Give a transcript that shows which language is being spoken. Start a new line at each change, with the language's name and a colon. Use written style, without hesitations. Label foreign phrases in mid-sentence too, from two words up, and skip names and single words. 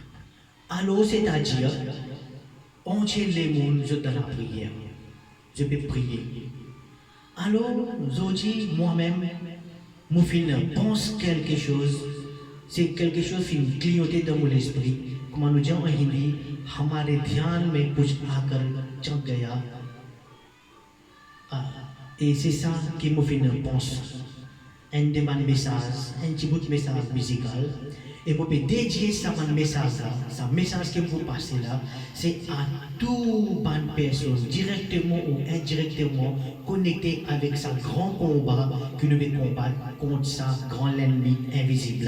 French: Alors, c'est-à-dire, entier les mondes, je donne la prière. Je peux prier. Alors, aujourd'hui, moi-même, je pense quelque chose, c'est quelque chose qui me clignoté dans mon esprit. Comme nous disons en hindi,
Hindi: हमारे ध्यान में कुछ आकर चढ़ गया.
French: Et c'est ça qui me fait penser. Un de mes messages, un petit bout de message musical. Et pour dédier ça message que vous passez là, c'est à toute bonne personne, directement ou indirectement, connectée avec sa grand combat que nous devons combattre contre sa grand ennemi invisible.